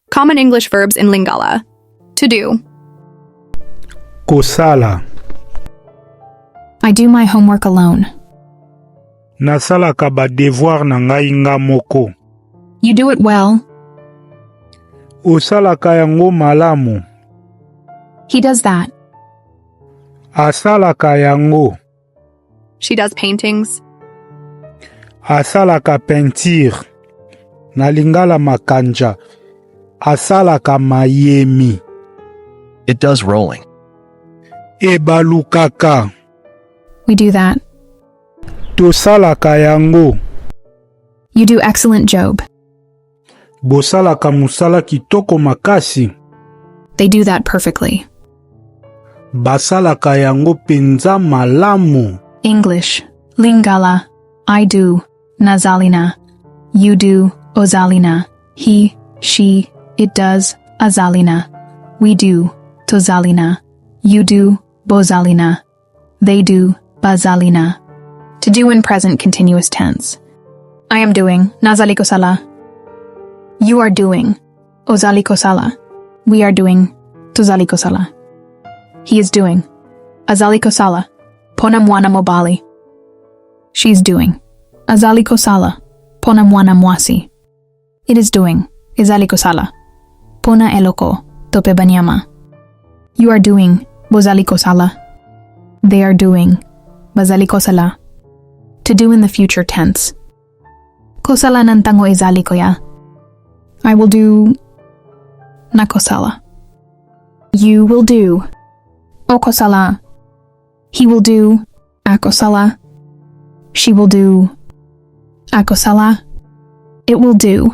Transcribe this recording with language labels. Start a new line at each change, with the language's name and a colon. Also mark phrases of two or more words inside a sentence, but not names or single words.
English: Common English verbs in Lingala. To do.
Lingala: Kosala.
English: I do my homework alone.
Lingala: Nasalaka ba devoir na ngai nga moko.
English: You do it well.
Lingala: Osalaka yango malamu.
English: He does that.
Lingala: Asalaka yango.
English: She does paintings.
Lingala: Asalaka peinture. Na Lingala makanja. Asalaka mayemi.
English: It does rolling.
Lingala: Ebalukaka.
English: We do that.
Lingala: Tosalaka yango.
English: You do excellent, Job.
Lingala: Bosalaka musala kitoko makasi.
English: They do that perfectly.
Lingala: Basalaka yango penza malamu.
English: English. Lingala. I do. Nazalina. You do. Ozalina. He, she, it does. Azalina. We do. Tozalina. You do. Bozalina. They do. Bazalina. To do in present continuous tense. I am doing. Nazalikosala. You are doing. Ozalikosala. We are doing. Tozalikosala. He is doing.
Lingala: Azalikosala. Ponamwana mobali.
English: She's doing.
Lingala: Azalikosala. Ponamwana mwasi.
English: It is doing.
Lingala: Izalikosala. Pona eloko. Tope banyama.
English: You are doing. Bozalikosala. They are doing. Bazalikosala. To do in the future tense.
Lingala: Kosala nantango izalikoya.
English: I will do. Nakosala. You will do. Okosala. He will do. Akosala. She will do. Akosala. It will do.